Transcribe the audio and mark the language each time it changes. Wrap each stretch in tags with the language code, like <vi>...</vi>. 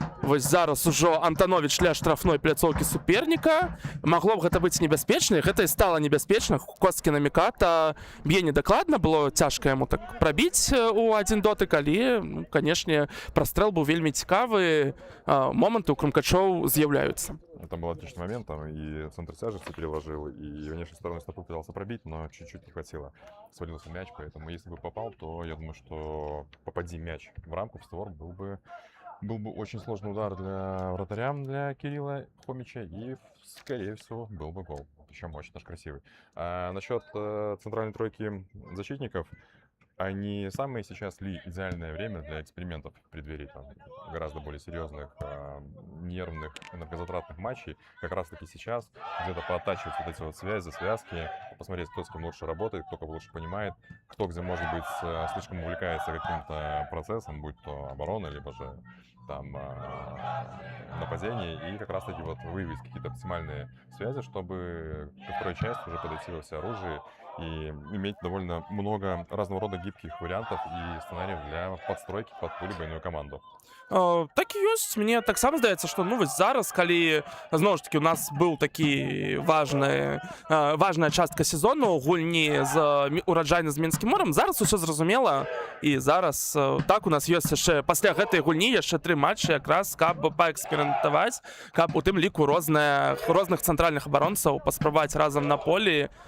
<be>Вось зараз ужо Антанович ля штрафной пляцоўкі суперніка. Магло б гэта быць небяспечна, і гэта і стала небяспечна. Косткі Наміката б'е недакладна, было цяжка яму так прабіць у адзін дотык, але, ну, канешне, прастрэл быў вельмі цікавы, моманты у крумкачоў з'яўляюцца.</be> <ru>Там был отличный момент, там и центр тяжести переложил, и внешней стороны стопы пытался пробить, но чуть-чуть не хватило. Свалился мяч, поэтому если бы попал, то я думаю, что попади мяч в рамку, в створ, был бы очень сложный удар для вратаря, для Кирилла Хомича, и, скорее всего, был бы гол. Причем очень даже красивый. А насчет центральной тройки защитников, а не самое сейчас ли идеальное время для экспериментов в преддверии там, гораздо более серьезных, нервных, энергозатратных матчей, как раз таки сейчас где-то пооттачивать вот эти вот связи, связки, посмотреть, кто с кем лучше работает, кто кого лучше понимает, кто где, может быть, слишком увлекается каким-то процессом, будь то оборона, либо же там нападение, и как раз таки вот выявить какие-то оптимальные связи, чтобы ко второй части уже подойти во всеоружии и иметь довольно много разного рода гибких вариантов и сценариев для подстройки под ту либо иную команду.</ru> <be>Так і ёсць, мне таксама здаецца, што ну вось зараз, калі зноў ж такі у нас быў такі важная частка сезону гульні з ураджайна з Мінскім морам, зараз усё зразумела, і зараз так у нас ёсць яшчэ пасля гэтай гульні яшчэ 3 матчы якраз, каб паэксперыментаваць, каб у тым ліку розных цэнтральных абаронцаў паспрабаваць разам на полі.</be>